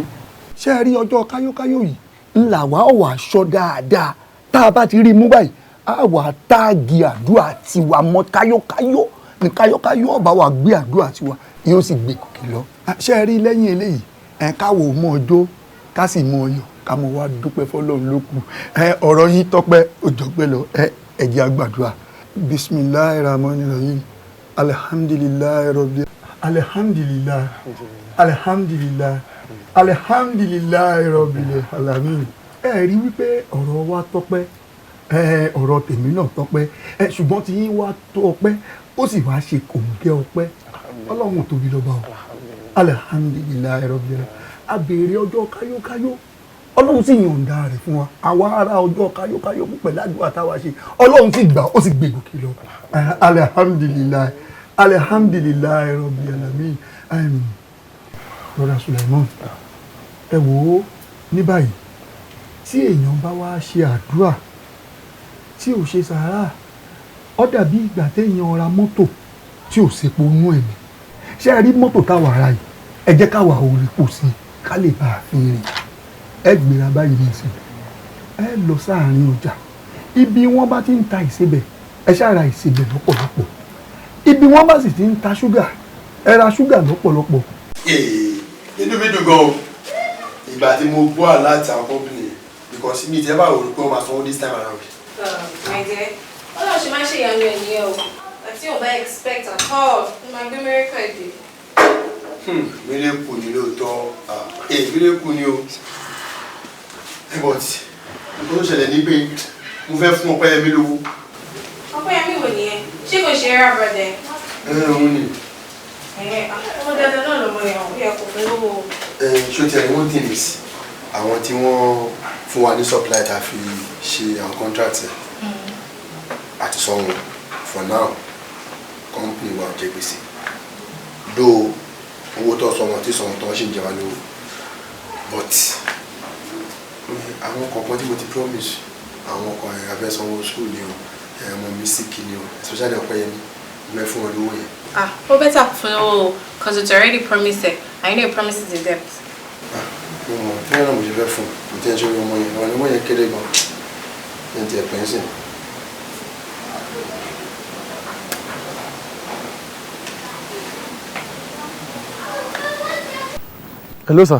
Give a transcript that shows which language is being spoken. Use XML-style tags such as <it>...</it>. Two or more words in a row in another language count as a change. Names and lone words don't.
<yo>Ṣé rí ọjọ́ káyókáyó yìí ńlá wa ò wá aṣọ dáadáa tá a bá ti rí mú báyìí á wà táàgì àdúrà tiwa mọ́ káyókáyó ní káyókáyó ọba wa gbé àdúrà tiwa yóò sì gbé kòkè lọ. Ṣé rí lẹ́yìn eléyìí káwọ mọ ọjọ́ ká sì mọ ọyọ ká mọ wá dúpẹ́ fọ́lọ́run ló kù. Ọ̀rọ̀ yín tọ́pẹ́ òjọpẹ́ lọ ẹ jẹ́ á gbàdúrà.</yo> <ar>بسم الله الرحمن الرحيم. الحمد لله رب الحمد لله الحمد لله الحمد لله رب العالمين.</ar> <yo>Rí wípé ọ̀rọ̀ wa tọ́pẹ́ ọ̀rọ̀ tèmi náà tọ́pẹ́ ṣùgbọ́n tí yín wá tọ́pẹ́ ó sì wá ṣe kòǹgẹ́ ọpẹ́. Ọlọ́run tóbi lọ́ba o.</yo> <ar>الحمد لله رب العالمين.</ar> <yo>A béèrè ọjọ́ káyókáyó Ọlọ́run sì yọ̀ǹda rẹ̀ fún wa. Àwa ará ọjọ́ káyókáyó pẹ̀lú àdúrà táwa ṣe Ọlọ́run sì gbà ó sì gbé gòkè lọ.</yo> <ar>الحمد لله الحمد لله رب العالمين.</ar> <yo>Brother Sulaiman, ẹ wò ó ní báyìí tí èèyàn bá wá ṣe àdúrà tí ò ṣe sàárà ó dàbí ìgbà téèyàn ra mọ́tò tí ò sepo inú ẹ̀ ní. Ṣé ẹ rí mọ́tò táwa ara yìí ẹ jẹ́ káwa ò rí pò sí ká lè bá a fi rìn. Ẹ gbéra báyìí ní ìsìn ẹ lọ sáàárín ọjà ibi wọ́n bá ti ń ta ìsebẹ̀ ẹ ṣáà ìsebẹ̀ lọ́pọ̀lọpọ̀. Ibi wọ́n bá sì ti ń ta ṣúgà ẹ ra ṣúgà lọ́pọ̀lọpọ̀. Inú mi dùn gan o ìgbà tí mo gbọ́ àláàtì àwọn</yo> <en>company because</en> <yo>mi ti ẹ bá rò pé wọ́n máa sanwó</yo> <en>this time around. My dear,</en> <yo>Ọlọ́run ṣe máa ṣe ìyanu ẹ̀ nìyẹn o àti ò bá</yo> <en>expect at all</en> <yo>ní máa gbé miracle ẹ̀ dé. Miracle ni lóòótọ́ miracle ni o. But nǹkan tó ṣẹlẹ̀ ní pé mo fẹ́ fún Opeyemi lówó. Opeyemi wò nìyẹn ṣé kò ṣe é rà bọ̀dẹ̀. Òun ni. Ọmọ dandan náà lọmọ yẹn ó yẹ kó fún lówó. Ṣó ti ẹ̀rí</yo> <en>one thing is</en> <yo>àwọn tí wọ́n fún wa ní supply tá a fi ṣe àwọn contract àti sọ wọn</yo> <en>for now</en> <yo>company wa jẹ gbèsè though owó tó sọ wọn tí sọ wọn tó ṣì ń jẹ wá lówó but àwọn kọ̀ọ̀kan tí mo ti promise àwọn kan abẹ́sanwó school ni o ọmọ mi sick ni o especially Opeyemi Mo fún ọ lówó yẹn.</yo> <en>Ó better</en> <yo>fún owó</yo> <en>because it's already promised and you know promise is a debt.</en> <yo>Mo mọ̀ fẹ́ràn náà mo ṣe fẹ́ fún mo ti ń ṣe ọmọ yẹn ọmọ yẹn kéré gan ẹ̀ ń tiẹ̀ pẹ́ńsìn.</yo> <en>Hello sir.</en>